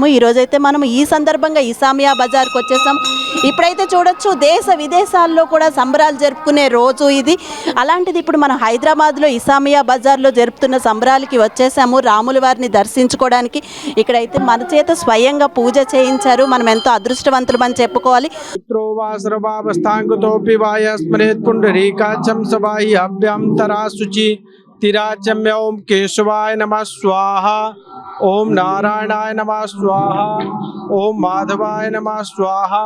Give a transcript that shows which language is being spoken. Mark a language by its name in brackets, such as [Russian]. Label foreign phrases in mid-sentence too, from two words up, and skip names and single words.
[Telugu] ఈరోజైతే మనం ఈ సందర్భంగా ఇసామియా బజార్కి వచ్చేసాం. ఇప్పుడైతే చూడొచ్చు దేశ విదేశాల్లో కూడా సంబరాలు జరుపుకునే రోజు ఇది. అలాంటిది ఇప్పుడు మనం హైదరాబాద్లో ఇసామియా బజార్లో జరుపుతున్న సంబరాలకి వచ్చేసాము. రాముల వారిని దర్శించుకోవడానికి ఇక్కడైతే మన చేత స్వయంగా పూజ చేయించారు. మనం ఎంతో అదృష్టవంతులు అని చెప్పుకోవాలి. [Sanskrit] तिराचम्य ओम केशवाय नमः स्वाहा, ओम नारायणाय नमः स्वाहा, ओम माधवाय नमः स्वाहा।